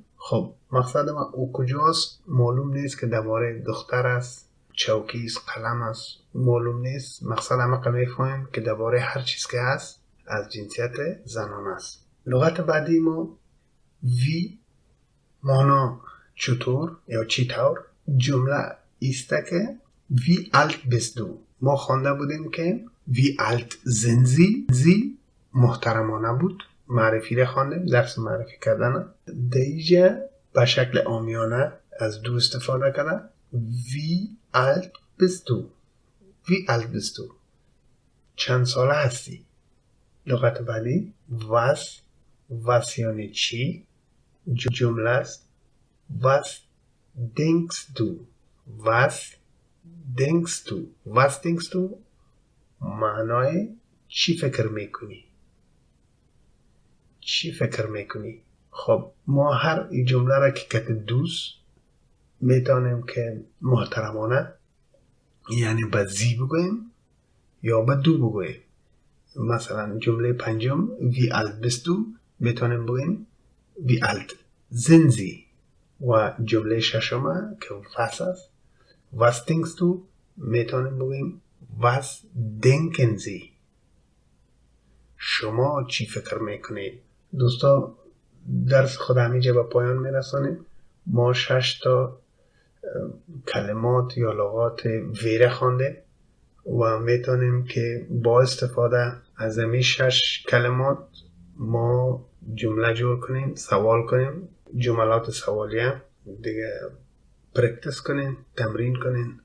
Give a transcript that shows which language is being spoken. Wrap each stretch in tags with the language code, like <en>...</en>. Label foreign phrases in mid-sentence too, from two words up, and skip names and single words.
<fa>خب مقصد ما او کجاست معلوم نیست که درباره دختر است، چوکی است، قلم است، معلوم نیست. مقصد همه میفهمیم که درباره هر چیز که هست از جنسیت زنان است. لغت بعدی ما وی مانا چطور یا چی طور. جمله ایسته که</fa> <de>wie alt bist du.</de> <fa>ما خوانده بودیم که</fa> <de>wie alt sind sie.</de> <fa>زی محترمانه بود، معرفی را خواندیم، درس معرفی کردن. دیجا به شکل عامیانه از دو استفاده کرده.</fa> <de>wie alt bist du. wie alt bist du.</de> <fa>چند ساله هستی. لغت بعدی was یعنی چی. جمله است</fa> <de>was denkst du. was denkst du</de> <fa>معنای چی فکر میکنی. خب ما هر این جمله را که کت دوست میتونیم که محترمانه یعنی به زی بگویم یا به دو بگویم. مثلا جمله پنجم</fa> <de>wie alt bist du</de> <fa>میتونیم بگیم</fa> <de>wie alt sind sie.</de> <fa>و جمله ششم که was است</fa> <de>was denkst du</de> <fa>میتونیم بگیم</fa> <de>was denken sie.</de> <fa>شما چی فکر میکنید؟ دوستا درس خود همینجا به پایان میرسانیم. ما 6 تا کلمات یا لغات ویره خوانده و میتونیم که با استفاده از این 6 کلمات ما جمله جور کنیم، سوال کنیم، جملات سوالیه دیگه پرکتس کنین، تمرین کنین.</fa>